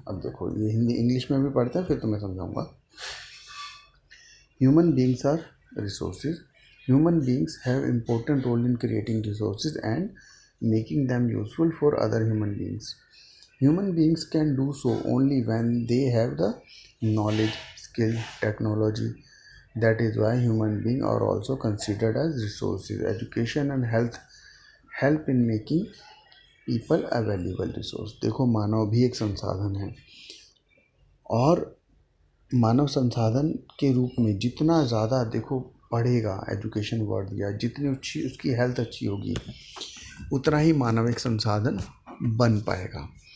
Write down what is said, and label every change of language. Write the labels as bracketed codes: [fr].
[hi] अब देखो ये हिंदी इंग्लिश में भी पढ़ते हैं, फिर तुम्हें समझाऊंगा। [en] Human beings are resources. Human beings have important role in creating resources and making them useful for other human beings. Human beings can do so only when they have the knowledge, skill, technology. That is why human beings are also considered as resources. Education and health help in making people a valuable resource. [hi] देखो मानव भी एक संसाधन है, और मानव संसाधन के रूप में जितना ज़्यादा देखो पढ़ेगा, एजुकेशन वर्ड दिया, जितनी अच्छी उसकी हेल्थ अच्छी होगी उतना ही मानव एक संसाधन बन पाएगा।